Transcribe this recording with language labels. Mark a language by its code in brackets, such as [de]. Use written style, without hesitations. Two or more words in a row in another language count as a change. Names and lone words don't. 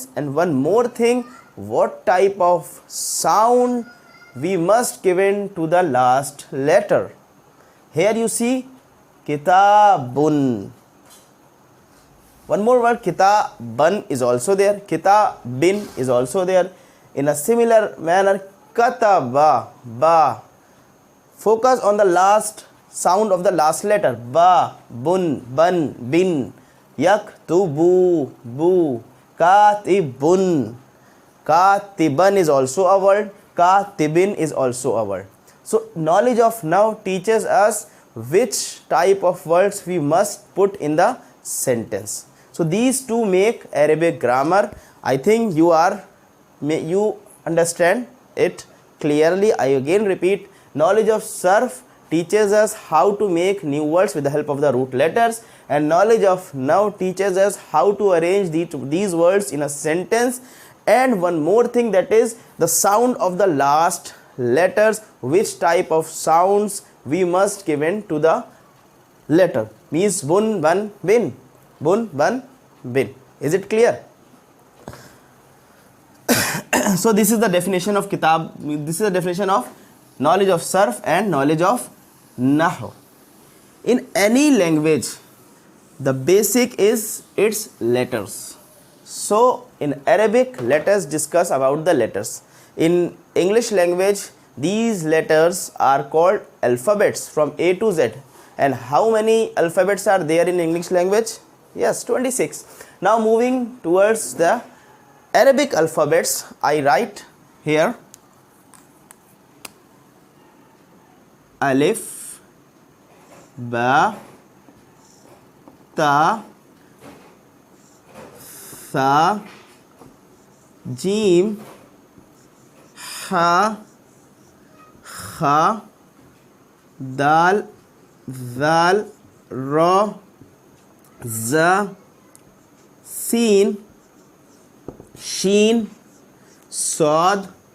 [en] And one more thing, what type of sound we must give in to the last letter. Here you see kitabun. One more word, kitaban, is also there. Kitabin is also there. In a similar manner, [ar] kataba, ba. [en] Focus on the last sound of the last letter. [ar] Ba, bun, ban, bin. Yaktubu, bu. [en] Katibun. Katiban is also a word. Katibin is also a word. So knowledge of Nahu teaches us which type of words we must put in the sentence. So these two make Arabic grammar. I think you understand it clearly. I again repeat, knowledge of Sarf teaches us how to make new words with the help of the root letters, and knowledge of Nahu teaches us how to arrange these words in a sentence. And one more thing, that is the sound of the last letters, which type of sounds we must give in to the letter, means bun, ban, bin. [ar] Bun, ban, bin. [en] Is it clear? So this is the definition of kitab. This is the definition of knowledge of Sarf and knowledge of Nahu. In any language, the basic is its letters. So in Arabic, let us discuss about the letters. In English language, these letters are called alphabets from A to Z. And how many alphabets are there in English language? Yes, 26. Now moving towards the Arabic alphabets, I write here [ar] Alif, Ba, Ta, Tha, Jim, Ha, Kha, Dal, Zal, Ra, Za, Sin, Sheen, Sad,